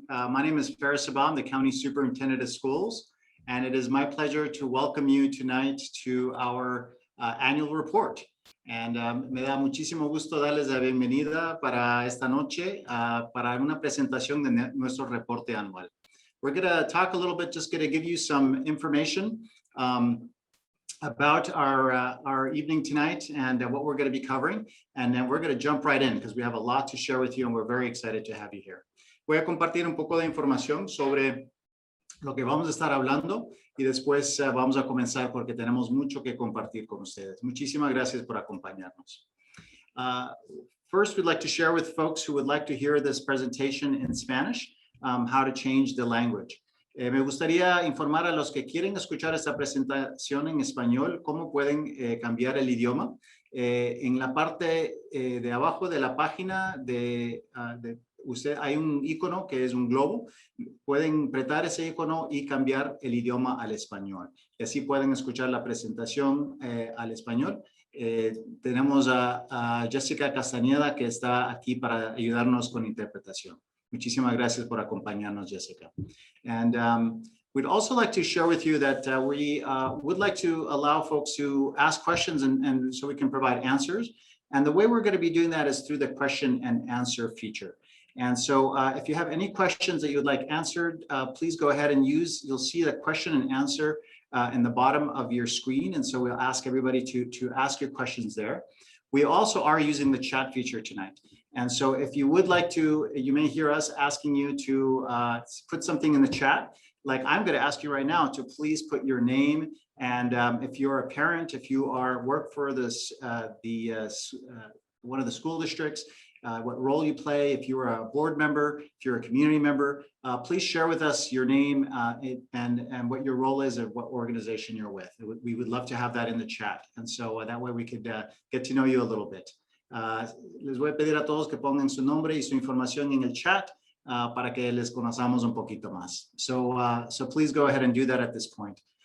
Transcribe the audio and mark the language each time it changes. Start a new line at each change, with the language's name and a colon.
English: My name is Faris Sabah, the County Superintendent of Schools, and it is my pleasure to welcome you tonight to our annual report.
Spanish: And me da muchísimo gusto darles la bienvenida para esta noche para una presentación de nuestro reporte anual.
English: We're going to talk a little bit, just going to give you some information about our evening tonight and what we're going to be covering. And then we're going to jump right in because we have a lot to share with you and we're very excited to have you here.
Spanish: Voy a compartir un poco de información sobre lo que vamos a estar hablando y después vamos a comenzar porque tenemos mucho que compartir con ustedes. Muchísimas gracias por acompañarnos.
English: First, we'd like to share with folks who would like to hear this presentation in Spanish, how to change the language.
Spanish: Me gustaría informar a los que quieren escuchar esta presentación en español cómo pueden cambiar el idioma. En la parte de abajo de la página usted hay un icono que es un globo. Pueden apretar ese icono y cambiar el idioma al español. Y así pueden escuchar la presentación al español. Tenemos a Jessica Castañeda que está aquí para ayudarnos con interpretación. Muchísimas gracias por acompañarnos, Jessica.
English: And we'd also like to share with you that we would like to allow folks to ask questions and so we can provide answers. And the way we're going to be doing that is through the question and answer feature. And so if you have any questions that you'd like answered, please go ahead and you'll see the question and answer in the bottom of your screen. And so we'll ask everybody to ask your questions there. We also are using the chat feature tonight. And so if you would like to, you may hear us asking you to put something in the chat. Like I'm going to ask you right now to please put your name. And if you're a parent, if you work for this, one of the school districts, what role you play, if you're a board member, if you're a community member, please share with us your name and what your role is and what organization you're with. We would love to have that in the chat. And so that way we could get to know you a little bit.
Spanish: Les voy a pedir a todos que pongan su nombre y su información en el chat para que les conozcamos un poquito más.
English: So please go ahead and do that at this point.